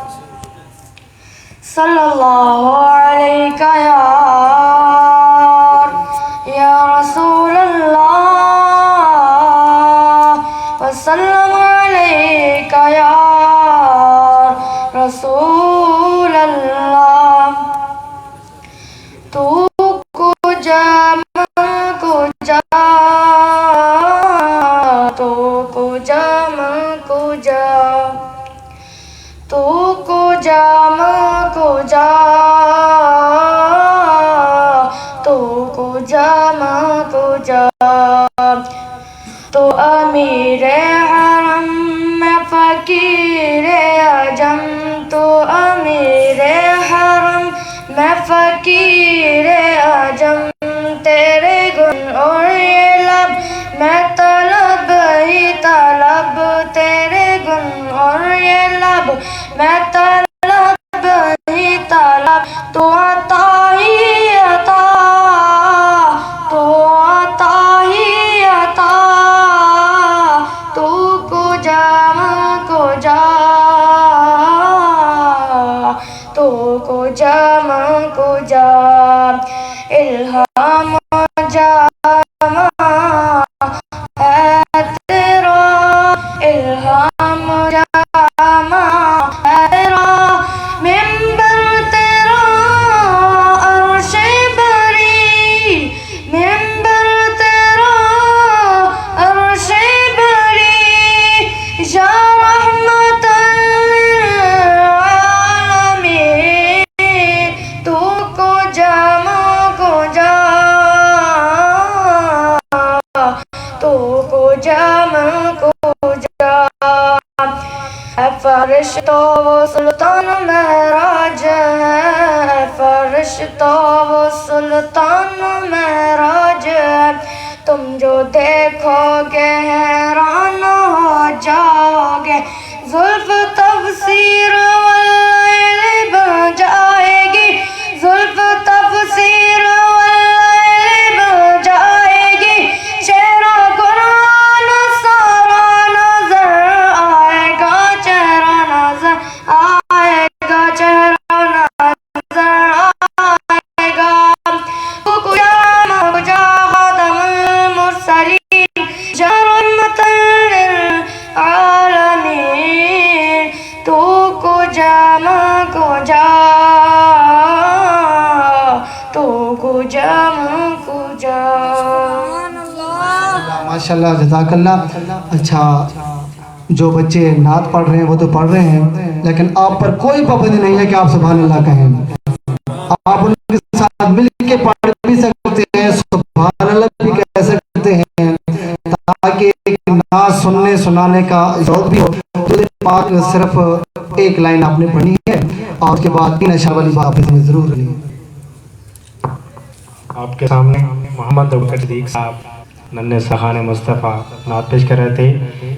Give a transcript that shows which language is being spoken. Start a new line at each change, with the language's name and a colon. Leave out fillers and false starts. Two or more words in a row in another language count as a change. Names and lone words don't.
Arabic: صلی اللہ علیک یا رسول اللہ وسلم علیک یا
Persian: رسول اللہ، تو کجا من کجا، تو کجا من کجا، تو کجا من کجا، تو کجا من کجا،
Urdu: تو امیر حرم میں فقیر عجم، تو امیر حرم میں فقیر عجم، تیرے گن اور یہ لب میں طلب ہی طلب، تیرے گن اور یہ لب میں طلب ہی طلب، تو عطا ہی عطا، تو عطا ہی عطا،
Persian: تو کجا من کجا، تو کجا من کجا،
Urdu: الہام جامع ہے تیرا، الہام جامع ہے تیرا، ممبر تیرا عرش بری، ممبر تیرا عرش بری،
Arabic: یا رحمت للعالمین،
Persian: تو کجا من کجا، تو کجا من کجا،
Urdu: اے فرشتو وہ سلطان معراج ہے، اے فرشتو وہ سلطان معراج ہے، تم جو دیکھو گے حیران ہو جاؤ گے، زلف تفسیر واللیل بن جائے گی، زلف تفسیر واللیل بن جائے گی، چہرہ قرآن سارا نظر آئے گا، چہرہ نظر آئے گا، چہرہ نظر آئے گا،
Persian: تو کجا من کجا،
Arabic: خاتم المرسلین، یا رحمت للعالمین،
Persian: تو کجا من کجا، تو کجا من کجا۔
Arabic: ماشاءاللہ جزاک اللہ۔
Urdu: اچھا جو بچے نعت پڑھ رہے ہیں وہ تو پڑھ رہے ہیں، لیکن آپ پر کوئی پابندی نہیں ہے کہ آپ
Arabic: سبحان اللہ
Urdu: کہیں، آپ ان کے ساتھ مل کے پڑھ بھی سکتے ہیں،
Arabic: سبحان اللہ
Urdu: بھی کہہ سکتے ہیں، ناز سننے سنانے کا ذوق بھی ہو تو پاک صرف ایک لائن آپنے پڑھنی ہے اور اسکے بعد 3 اشعار والی بات آپنے ضرور کرنی ہے. آپکے سامنے محمد ابو بکر صدیق صاحب ننھے سخانے مصطفیٰ نعت پیش کر رہے تھے.